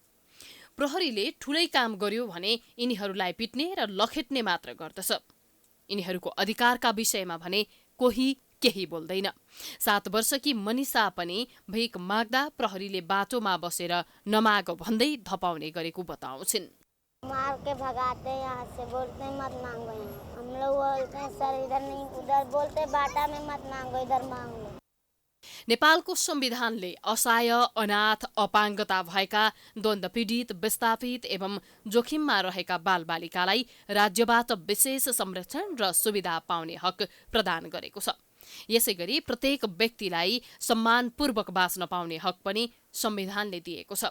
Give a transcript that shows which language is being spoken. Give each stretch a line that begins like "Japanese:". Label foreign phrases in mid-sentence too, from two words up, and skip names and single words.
Nepali: प्रहरीले ठूलै काम गर्यो भने यिनीहरूलाई पिट्ने र लखेट्ने मात्र गर्दछ। यिनीहरूको अधिकारका विषयमा भने कोही केही बोल्दैन। 7 वर्षकी मनिषा पनि भिख माग्दा प्रहरीले बाटोमा बसेर नमाग भन्दै धपाउने गरेको बताउँछिन्।
Hindi: मार के भगाते यहाँ से, बोलते मत मांगो, हम लोग बोलते हैं सर इधर नहीं उधर, बोलते बाटा में मत मांगो इधर मांग लो।
Nepali: नेपालको संविधानले असहाय, अनाथ, अपाङ्गता भएका, द्वन्द्व पीडित, विस्थापित एवं जोखिममा रहेका बालबालिकालाई राज्यबाट विशेष संरक्षण र सुविधा पाउने हक प्रदान गरेको छ। यसैगरी प्रत्येक व्यक्तिलाई सम्मानपूर्वक बाँच्न पाउने हक पनि संविधानले दिएको छ।